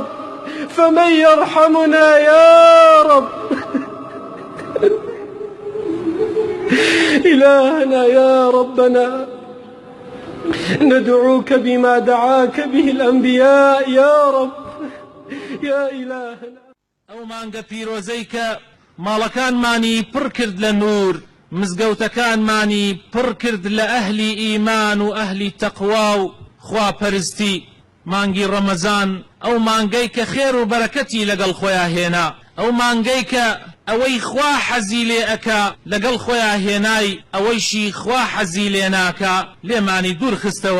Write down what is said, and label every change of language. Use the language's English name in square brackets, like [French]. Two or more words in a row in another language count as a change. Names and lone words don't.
[Arabic] فمن يرحمنا يا رب؟ إلهنا يا ربنا، ندعوك بما دعاك به الأنبياء يا رب، يا إلهنا. [Central Kurdish] ئەو مانگە پیرۆزەی کە ماڵەکانمانی پڕ کرد لە نور، مزگەوتەکانمانی پڕ کرد لە ئەهلی ئیمان و ئەهلی تەقوا و خواپەرستی. مانگی ڕەمەزان ئەو مانگەی کە خێر و بەرەکەتی لەگەڵ خۆیان هێنا، ئەو مانگەی کە ئەوەی خوا حەزی لێ ئەکا لەگەڵ خۆیان هێنای، ئەوەیشی خوا حەزی لێ ناکا لێمانی دوور خستەوە.